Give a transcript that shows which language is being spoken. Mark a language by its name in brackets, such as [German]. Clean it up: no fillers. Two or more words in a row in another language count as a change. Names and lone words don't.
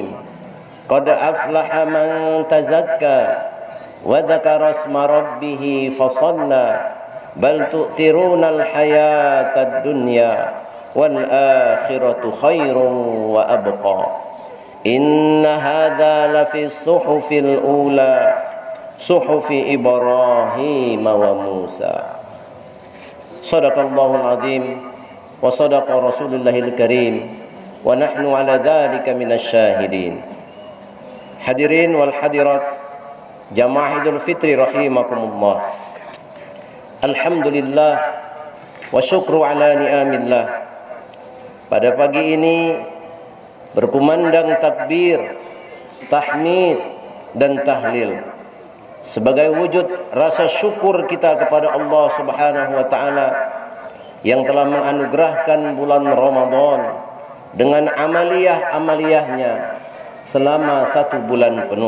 [Arabic] قد أفلح من تزكى وذكر اسم ربه فصلى بل تؤثرون الحياة الدنيا والآخرة خير وأبقى إن هذا لفي الصحف الأولى صحف إبراهيم وموسى. صدق الله العظيم وصدق رسول الله الكريم ونحن على ذلك من الشاهدين. الحاضرين والحاضرات [Indonesian] Jamaah Idul Fitri rahimakumullah. [Arabic] الحمد لله والشكر على نعم الله. [Indonesian] Pada pagi ini berkumandang takbir, tahmid dan tahlil sebagai wujud rasa syukur kita kepada Allah [Arabic] سبحانه وتعالى [Indonesian] yang telah menganugerahkan bulan Ramadan dengan amaliyah-amaliyahnya selama 1 bulan penuh.